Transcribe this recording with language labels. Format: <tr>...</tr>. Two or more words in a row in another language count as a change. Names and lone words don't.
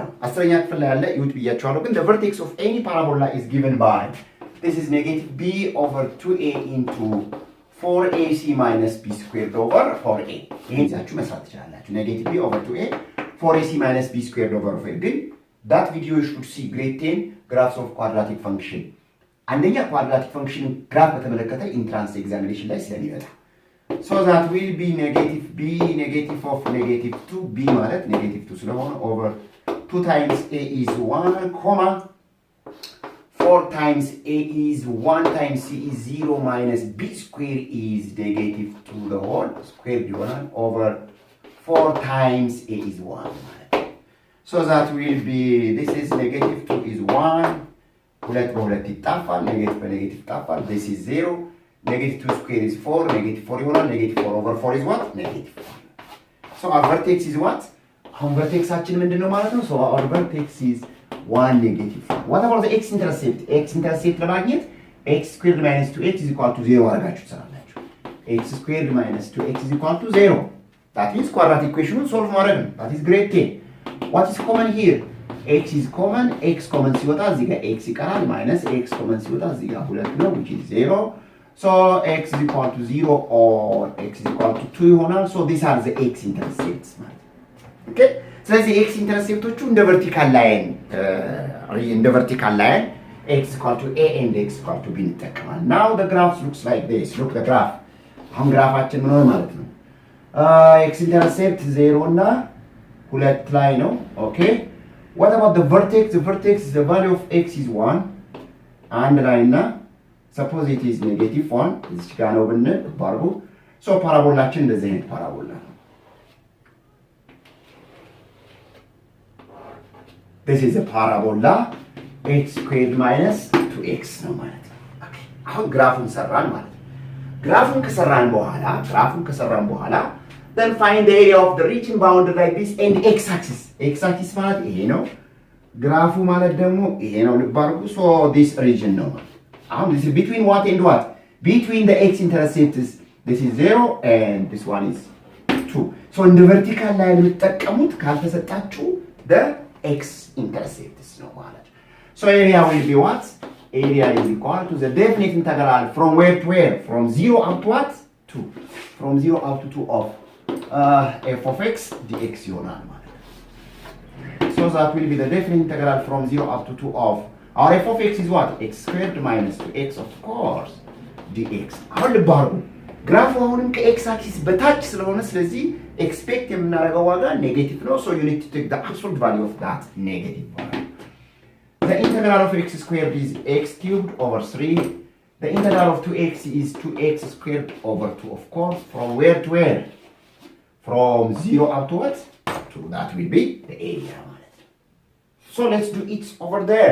<en>The vertex of any parabola is given by, this is negative b over 2a into 4ac minus b squared over 4a. Negative b over 2a, 4ac minus b squared over 4a. That video you should see grade 10 graphs of quadratic function. And then your quadratic function graph በተመለከተ entrance examination</en> <am>ላይ ስለሚመጣ.</am> <en>So that will be negative b, negative of negative 2b ማለት negative 2 ስለሆነ over 2 times a is 1, comma 4 times a is 1 times c is 0 minus b square is negative 2 the whole square divided over 4 times a is 1. So that will be, this is negative 2 is 1,</en> <am>ሁለት በሁለት ይጣፋል፣ ኔጌቲቭ በኔጌቲቭ ይጣፋል,</am> <en>this is 0, negative 2 square is 4, negative 4 ይሆናል, negative 4 over 4 is what? Negative 4. So our vertex is what?</en> <am>አሁን vertexአችን ምንድነው ማለት ነው?</am> <en>So our vertex is 1 negative 4. What about the x-intercept? X-intercept ለማግኘት x squared minus 2x is equal to 0</en> <am>አድርጋችሁ ትሰራላችሁ።</am> <en>x squared minus 2x is equal to 0. That means quadratic equation solve</en> <am>ማድረግ ነው.</am> <en>That is grade 10. What is common here? x is common, x common</en> <am>ሲወጣ እዚህ ጋር x ይቀራል</am> <en>minus x common</en> <am>ሲወጣ እዚህ ጋር</am> <en>2 ነው which is 0. So x is equal to 0 or x is equal to 2 ይሆናል. So these are the x intercepts ማለት okay.</en> <am>ስለዚህ x intercepቶቹ እንደ</am> <en>vertical line x equal to a and x equal to b እንጠቀማለን. Now the graph looks like this. Look the graph.</en> <am>አሁን ግራፋችን ምን ሆነ ማለት ነው?</am> <en>x intercept</en> <am>0 እና 2 ላይ ነው.</am> <en>Okay. What about the vertex? The vertex is the value of x is 1</en> <am>አንድ ላይ እና</am> <en>suppose it is -1</en> <am>እዚህ ጋር ነው ብንል ባርጉ. So ፓራቦላችን እንደዚህ አይነት ፓራቦላ ነው.</am> <en>This is a parabola x squared minus 2x</en> <am>ነው ማለት ነው.</am> <en>Okay.</en> <am>አሁን ግራፉን ሰራን ማለት ነው. ግራፉን ከሰራን በኋላ</am> <en>then find the area of the region bounded like this and x-axis.</en> <am>x-axis ማለት ይሄ ነው. ግራፉ ማለት ደግሞ ይሄ ነው ልብ አድርጉ.</am> <en>So this region</en> <am>ነው ማለት አሁን</am> <en>this is between what and what? Between the x-intercepts this is 0 and this one is 2. So in the vertical line</en> <am>የምትጠቀሙት ካልተሰጣችሁ</am> <en>the x-intercepts</en> <am>ነው ማለት ነው.</am> <en>So area will be what? Area is equal to the definite integral from where to where? From 0 up to what? 2. From 0 up to 2 of f of x dx</en> <am>ይሆናል ማለት ነው.</am> <en>So that will be the definite integral from 0 up to 2 of our f of x is what? X squared minus 2x of course dx.</en> <am>አሁን ልብ አድርጉ ግራፉ አሁንም ከx አክሲስ በታች ስለሆነ ስለዚህ ኤክስፔክት የምናደርገው ዋጋ ኔጌቲቭ ነው.</am> <en>So you need to take the absolute value of that negative value. The integral of x squared is x cubed over 3. The integral of 2x is 2x squared over 2 of course. From where to where? From 0 up to what? To that will be the area. So let's do it over there.</en>